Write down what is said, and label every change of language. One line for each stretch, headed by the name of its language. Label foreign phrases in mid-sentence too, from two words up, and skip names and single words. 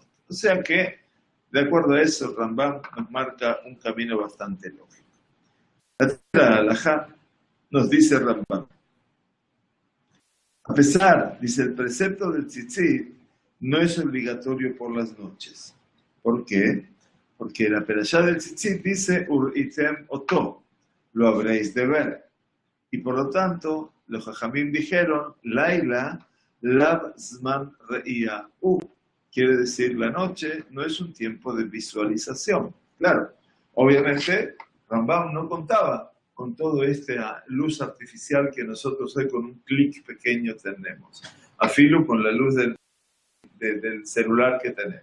Spanish: O sea que, de acuerdo a eso, Rambam nos marca un camino bastante lógico. La tercera halajá nos dice Rambam, a pesar, dice, el precepto del tzitzit no es obligatorio por las noches. ¿Por qué? Porque la perashá del tzitzit dice,
Hebrew: וראיתם אותו,
Spanish: lo habréis de ver. Y por lo tanto, los jajamim dijeron,
Hebrew: לילה לאו זמן ראייה הוא.
Spanish: Quiere decir, la noche no es un tiempo de visualización. Claro, obviamente, Rambam no contaba con toda esta luz artificial que nosotros hoy con un clic pequeño tenemos. Afilo con la luz del celular que tenemos.